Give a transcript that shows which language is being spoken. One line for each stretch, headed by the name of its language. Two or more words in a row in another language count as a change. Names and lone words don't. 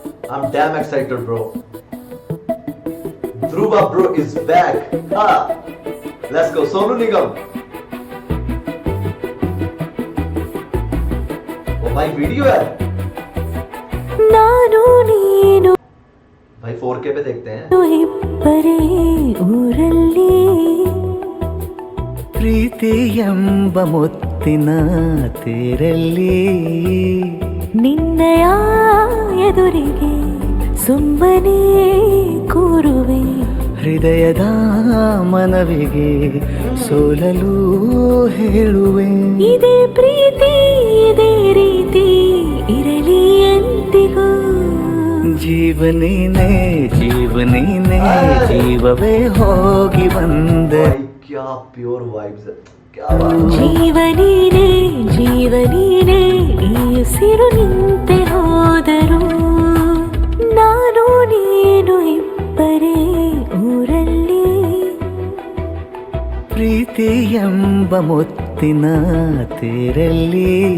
English: I'm damn excited, bro. Dhruva bro is back. Ha! Let's go, Sonu Nigam.
Hindi: Oh भाई वीडियो है
Kannada: ನಾನು ನೀನು
Hindi: भाई 4K पे देखते हैं.
Kannada: ಇಬ್ಬರೇ ಊರಲ್ಲಿ ಪ್ರೀತಿ ಎಂಬ ಮುತ್ತಿನ ತೇರಲ್ಲಿ ನಿನ್ನಯ ಎದುರಿಗೆ ಸುಮ್ಮನೆ ಕೂರುವೆ ಹೃದಯದ ಮನವಿಗೆ ಸೋಲಲು ಹೇಳುವೆ. ಇದೇ ಪ್ರೀತಿ ಇದೇ ರೀತಿ ಇರಲಿ ಎಂದಿಗೂ. ಜೀವನೇನೆ ಜೀವನೇನೆ ಜೀವವೇ ಹೋಗಿ ಬಂದೆ.
Hindi: भाई क्या
English: pure vibes
Hindi: है, क्या बात है.
Kannada: ಜೀವನೀನೇ ಜೀವನೀನೇ ಈ ಉಸಿರು ನಿಂತೆ ಹೋದರು ನಾನು ನೀನು ಇಬ್ಬರೇ ಊರಲ್ಲಿ. ಪ್ರೀತಿ ಎಂಬ ಮುತ್ತಿನ ತೇರಲ್ಲಿ